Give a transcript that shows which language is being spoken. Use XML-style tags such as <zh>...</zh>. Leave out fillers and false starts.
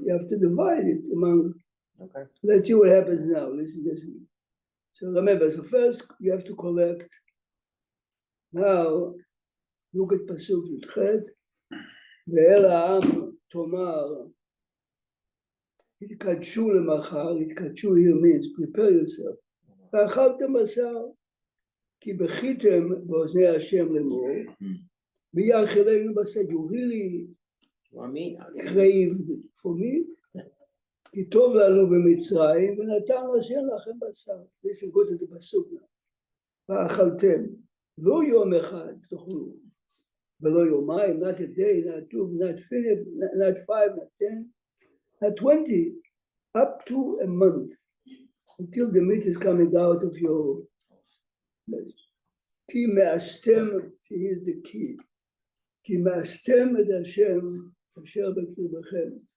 <en>You have to divide it among. Okay. Let's see what happens now. Listen. So remember, first you have to collect. Now, look at Pasuk Yudchet.</en> <he>ואל העם תאמר, התקדשו למחר, התקדשו</he> <en>here means prepare yourself.</en> <he>ואכלתם בשר, כי בכיתם באוזני השם לאמור, מי יאכילנו בשר?</he> <en>You really craved for meat?</en> <he>כי טוב לנו במצרים, ונתן השם לכם בשר.</he> <en>Listen, go to the pasuk now.</en> <he>ואכלתם, לא יום אחד תאכלו, ולא יומיים,</he> <en>not a day, not 2, not 5, not 10, not 20, up to a month, until the meat is coming out of your</en> <he>כי מאסתם,</he> <en>here's the key,</en> <he>כי מאסתם את השם אשר בקרבכם.</he>